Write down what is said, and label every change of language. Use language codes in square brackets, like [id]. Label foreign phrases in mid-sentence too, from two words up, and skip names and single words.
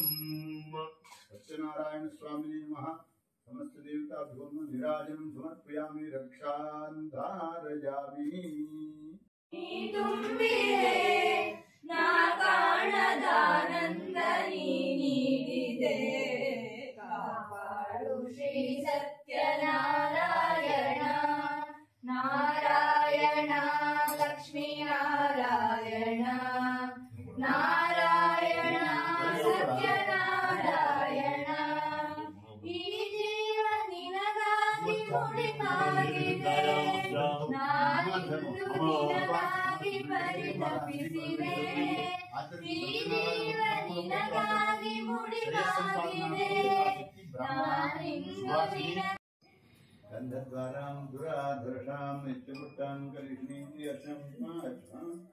[sa] सत्यनारायण स्वामिने नमः। समस्त देवताभ्यो निराजनं समर्पयामि रक्षां धारयामि। [kn] ಶ್ರೀ ಸತ್ಯನಾರಾಯಣ ನಾರಾಯಣ ಲಕ್ಷ್ಮೀ ನಾರಾಯಣ ನಾರಾಯಣ ಸತ್ಯನಾರಾಯಣ ಈ ಜೀವ ನಿನಗಾಗಿ ಮುಡಿಪಾಗಿದೆ ನಾನಿಂದು ನಿನಗಾಗಿ ಪರಿತಪಿಸಿದೆ ಈ ಜೀವ ನಿನಗಾಗಿ ಮುಡಿಪಾಗಿದೆ ನಾನಿಂದು ನಿನ [sa] गन्धद्वारां दुराधर्षां नित्यवृत्तां करिष्णीं